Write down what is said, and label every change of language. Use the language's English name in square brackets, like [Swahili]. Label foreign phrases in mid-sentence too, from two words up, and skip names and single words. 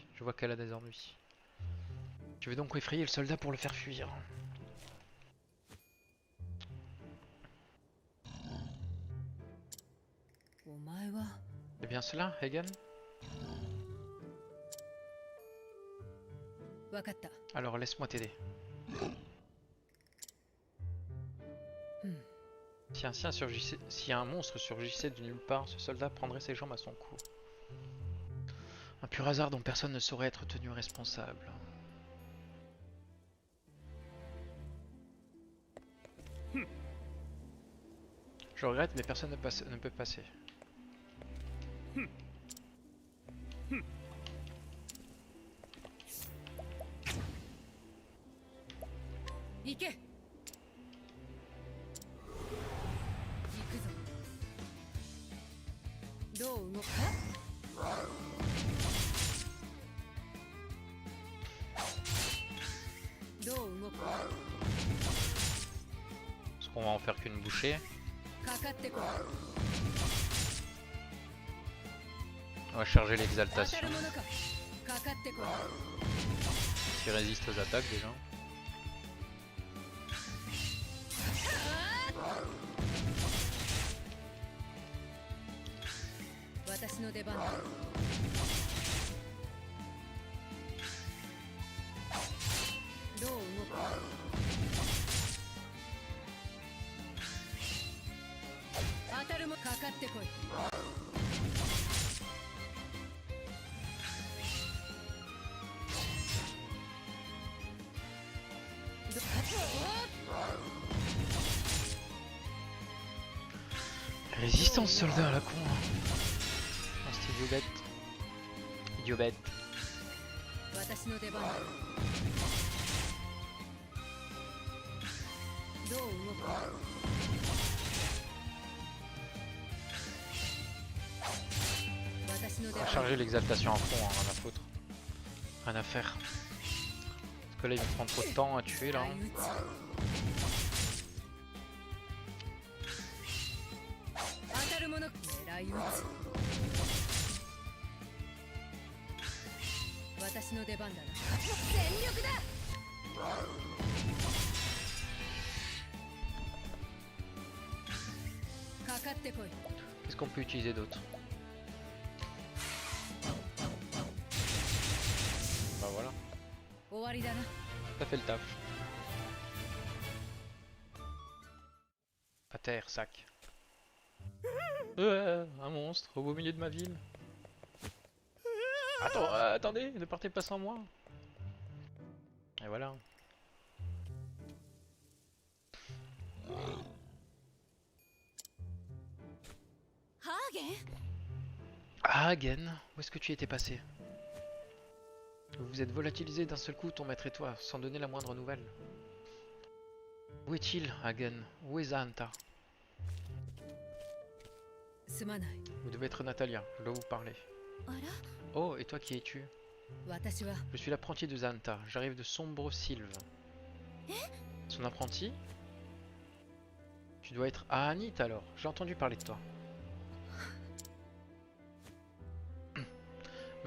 [French] Je vois qu'elle a des ennuis. Tu veux donc effrayer le soldat pour le faire fuir. [Japanese] お前は [French] C'est bien cela, Hagen? [Japanese] 分かった [French] Alors laisse-moi t'aider. Si un monstre surgissait de nulle part, ce soldat prendrait ses jambes à son cou. Un pur hasard dont personne ne saurait être tenu responsable. Je regrette, mais personne ne peut passer. [Japanese] 行け行くぞどう動くかどう動くか [French] Parce qu'on va en faire qu'une bouchée. [Japanese] かかってこい [French] On va charger [Japanese] 当た [French] l'exaltation. [Japanese] るものかかかってこい [French] Qui résiste aux attaques déjà. [Japanese] 私の出番だどう動くか当たるもかかってこい [French] Résistance soldat à la con. Oh, c'est idiot bête. Idiot bête. [Japanese] 私の出番だどう動くか私の [French] On [Japanese] 出 [French] va [Japanese] 番 [French] charger l'exaltation à fond, hein, rien à foutre. Rien à faire. Parce que là il me prend trop de temps à tuer là. [Japanese] 相打つ当たるもの狙い撃つ私の出番だな全力だかかってこい [French] Qu'est-ce qu'on peut utiliser d'autre? Bah voilà, [Japanese] 終わりだな [French] ça fait le taf. À terre, sac. Un monstre au beau milieu de ma ville. Attends, attendez, ne partez pas sans moi. Et voilà. Hagen, où est-ce que tu étais passé? Vous vous êtes volatilisé d'un seul coup, ton maître et toi, sans donner la moindre nouvelle. Où est-il, Hagen? Où est Zahanta? [Japanese] すまない [French] Vous devez être Natalia, je dois vous parler. [Japanese] あら [French] Oh, et toi qui es-tu? [Japanese] 私は [French] Je suis l'apprenti de Zahanta, j'arrive de Sombre Sylve. Son apprenti? Tu dois être Ahanit alors, j'ai entendu parler de toi.